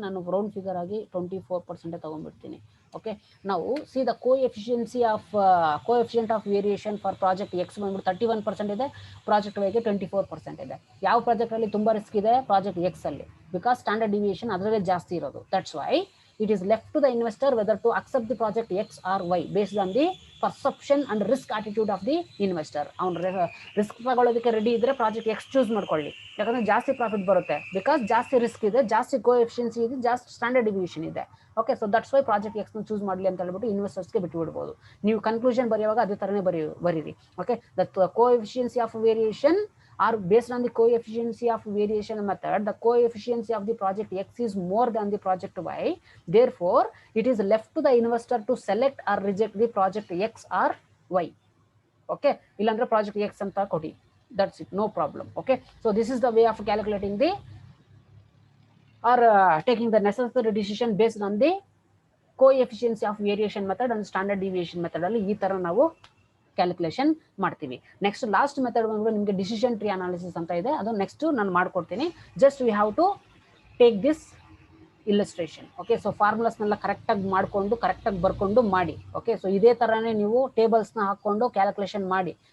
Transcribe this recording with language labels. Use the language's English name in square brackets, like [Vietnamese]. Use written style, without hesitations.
[Kannada] ನಾನು round figure ಆಗಿ 24% ತಗೊಂಡ್ಬಿಡ್ತೀನಿ. Okay, ನಾವು [English] see the coefficient of variation for project X [Kannada] ಬಂದ್ಬಿಟ್ಟು 31% ಇದೆ, ಪ್ರಾಜೆಕ್ಟ್ ವೈಗೆ 24% ಇದೆ. ಯಾವ ಪ್ರಾಜೆಕ್ಟ್ ಅಲ್ಲಿ ತುಂಬಾ ರಿಸ್ಕ್ ಇದೆ, ಪ್ರಾಜೆಕ್ಟ್ ಎಕ್ಸ್ ಅಲ್ಲಿ, ಬಿಕಾಸ್ ಸ್ಟ್ಯಾಂಡರ್ಡ್ ಡಿವಿಯೇಷನ್ ಅದರಲ್ಲೇ ಜಾಸ್ತಿ ಇರೋದು. [English] That's why it is left to the investor whether to accept the project X or Y based on the perception and risk attitude of the investor. [Kannada] ಅವನು risk ತಗೊಳ್ಳೋದಕ್ಕೆ ready ಇದ್ರೆ project X choose ಮಾಡ್ಕೊಳ್ಳಿ, ಯಾಕಂದ್ರೆ ಜಾಸ್ತಿ profit ಬರುತ್ತೆ. Because ಜಾಸ್ತಿ risk ಇದೆ, ಜಾಸ್ತಿ ಕೋಎಫಿಷಿಯನ್ಸಿ ಇದೆ, ಜಾಸ್ತಿ ಸ್ಟ್ಯಾಂಡರ್ಡ್ ಡಿವಿಯೇಷನ್ ಇದೆ. Okay, so that's why project X choose ಮಾಡಲಿ ಅಂತ ಹೇಳ್ಬಿಟ್ಟು ಇನ್ವೆಸ್ಟರ್ಸ್ಗೆ ಬಿಟ್ಟು ಬಿಡ್ಬೋದು. ನೀವು ಕನ್ಕ್ಲೂಷನ್ ಬರೆಯುವಾಗ ಅದೇ ಥರನೇ ಬರೀರಿ. [English] Okay, the coefficiency of variation are based on the coefficiency of variation method. The coefficiency of the project X is more than the project Y. Therefore, it is left to the investor to select or reject the project X or Y. Okay, [Kannada] illandre project X anta kodi. [English] That's it, no problem. Okay, so this is the way of calculating the or taking the necessary decision based on the coefficiency of variation method and standard deviation method. [Kannada] ಅಲ್ಲಿ ಈ ತರ ನಾವು calculation ಮಾಡ್ತೀವಿ. Next last method ಬಂದ್ಬಿಟ್ಟು ನಿಮಗೆ decision tree analysis ಅಂತ ಇದೆ, ಅದು ನೆಕ್ಸ್ಟ್ ನಾನು ಮಾಡ್ಕೊಡ್ತೀನಿ. [English] Just we have to take this illustration. [Kannada] Okay, so ಫಾರ್ಮುಲಾಸ್ನೆಲ್ಲ ಕರೆಕ್ಟಾಗಿ ಮಾಡಿಕೊಂಡು ಕರೆಕ್ಟಾಗಿ ಬರ್ಕೊಂಡು ಮಾಡಿ. ಓಕೆ, ಸೊ ಇದೇ ಥರನೇ ನೀವು ಟೇಬಲ್ಸ್ನ ಹಾಕ್ಕೊಂಡು ಕ್ಯಾಲ್ಕುಲೇಷನ್ ಮಾಡಿ.